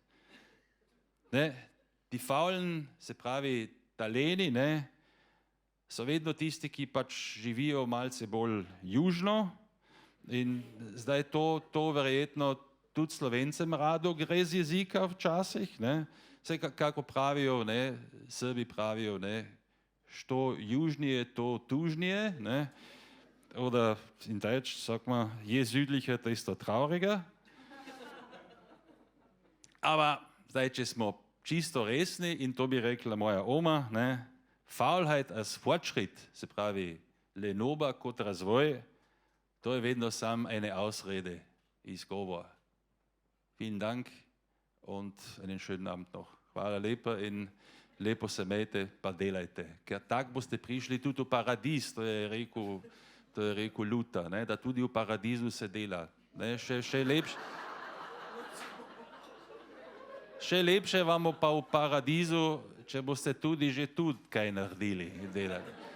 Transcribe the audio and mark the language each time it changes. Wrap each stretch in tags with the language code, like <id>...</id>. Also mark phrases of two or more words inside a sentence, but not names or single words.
<sl>Ne,</sl> <de>die Faulen,</de> <sl>se pravi taleni, ne, so vedno tisti, ki pač živijo malce bolj južno in zdaj to verjetno tudi Slovencem rado gre z jezika včasih, ne. Vse kako pravijo, ne, Srbi pravijo, ne,</sl> <sr>što južnije, to tužnije,</sr> <sl>ne.</sl> <de>Oder in Deutsch sagt man, je südlicher, desto trauriger.</de> <sl>Ampak zdaj, če smo čisto resni, in to bi rekla moja oma, ne,</sl> <de>Faulheit als Fortschritt,</de> <sl>se pravi lenoba kot razvoj, to je vedno samo</sl> <de>eine Ausrede,</de> <sl>izgovor.</sl> <de>Vielen Dank und einen schönen Abend noch.</de> <sl>Hvala lepa in lepo se imejte, pa delajte. Ker tako boste prišli tudi v paradiz, to je rekel Luther, ne, da tudi v paradizu se dela. Ne, še lepše vam bo pa v paradizu, če boste tudi že tudi kaj naredili in delali.</sl>